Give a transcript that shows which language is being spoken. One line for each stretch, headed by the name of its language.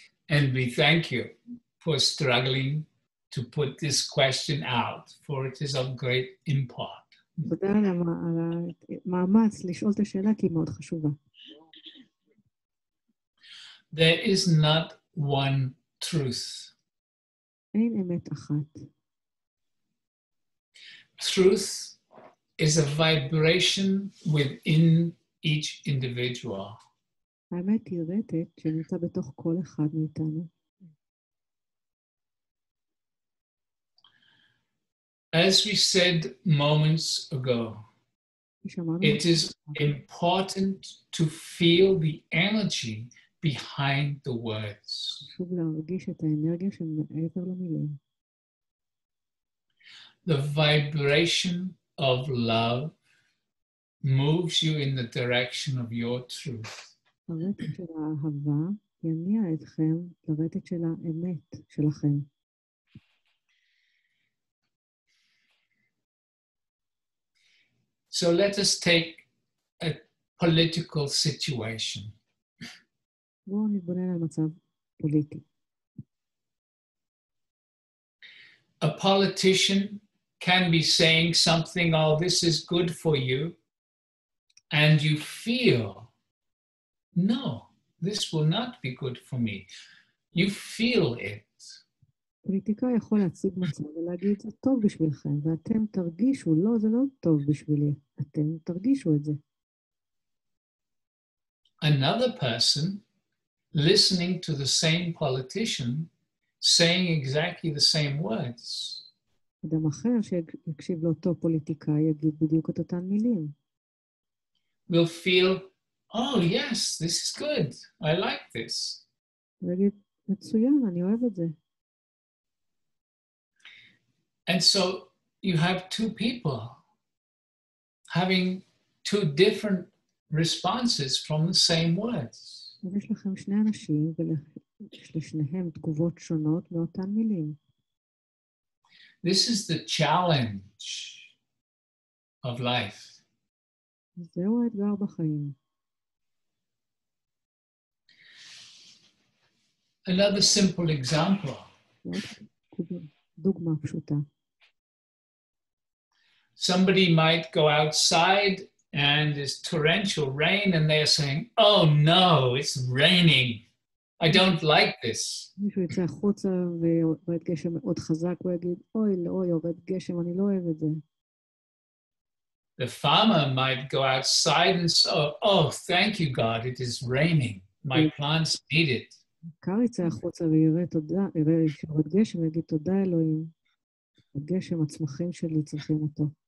English: And we thank you for struggling to put this question out, for it is of great import.
Hebrew: תודה על המאמץ לשאול את השאלה, כי היא מאוד חשובה.
English: There is not one truth.
Hebrew: אין אמת אחת.
English: Truth is a vibration within each individual.
Hebrew: האמת היא רטט שנמצא בתוך כל אחד מאיתנו.
English: As we said moments ago, it is important to feel the energy behind the words.
Hebrew: חשוב להרגיש את האנרגיה שמעבר למילים.
English: The vibration of love moves you in the direction of your truth.
Hebrew: הרטט של האהבה יניע אתכם לרטט של האמת שלכם.
English: So let us take a political situation.
Hebrew: בואו נתבונן על מצב פוליטי.
English: A politician can be saying something, oh, this is good for you, and you feel, no, this will not be good for me. You feel it.
Hebrew: פוליטיקאי יכול להציג מצב ולהגיד, זה טוב בשבילכם, ואתם תרגישו, לא, זה לא טוב בשבילי, אתם תרגישו את זה.
English: Another person listening to the same politician saying exactly the same words.
Hebrew: אדם אחר שיקשיב לאותו פוליטיקאי יגיד בדיוק את אותן מילים.
English: Will feel, oh yes, this is good, I like this.
Hebrew: ויגיד, מצוין, אני אוהב את זה.
English: And so you have two people having two different responses from the same words.
Hebrew: יש לכם שני אנשים ויש לשניהם תגובות שונות מאותן מילים.
English: This is the challenge of life.
Hebrew: זהו האתגר בחיים.
English: Another simple example.
Hebrew: דוגמה פשוטה.
English: Somebody might go outside and there's torrential rain and they're saying, oh no, it's raining. I don't like this.
Hebrew: מישהו יצא החוצה ויורד גשם מאוד חזק ויגיד, אוי, לא, יורד גשם, אני לא אוהב את זה.
English: The farmer might go outside and say, oh, thank you, God, it is raining. My plants need it.
Hebrew: קר יצא החוצה ויראה שיורד גשם ויגיד, תודה אלוהים. הגשם, הצמחים שלי צריכים אותו.